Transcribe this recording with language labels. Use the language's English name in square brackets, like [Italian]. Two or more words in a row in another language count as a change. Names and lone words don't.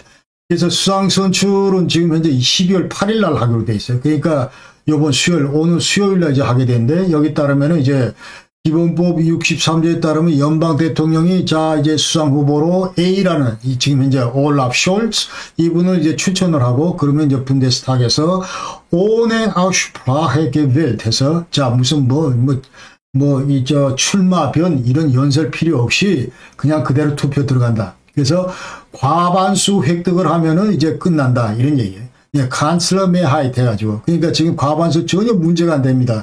[Korean] 그래서 수상 선출은 지금 현재 12월 8일 날 하기로 돼 있어요. 그러니까 요번 오늘 수요일 날 이제 하게 되는데 여기 따르면은 이제 기본법 63조에 따르면 연방 대통령이 자 이제 수상 후보로 A라는 지금 현재 올라프 숄츠 이분을 이제 추천을 하고 그러면 이제 분데스탁에서 [German] ohne Aussprache gewählt [Korean] 해서 자 무슨 출마 변 이런 연설 필요 없이 그냥 그대로 투표 들어간다. 그래서 과반수 획득을 하면은 이제 끝난다. 이런 얘기예요. 예, [German] Kanzler Mehrheit [Korean] 해가지고. 그러니까 지금 과반수 전혀 문제가 안 됩니다.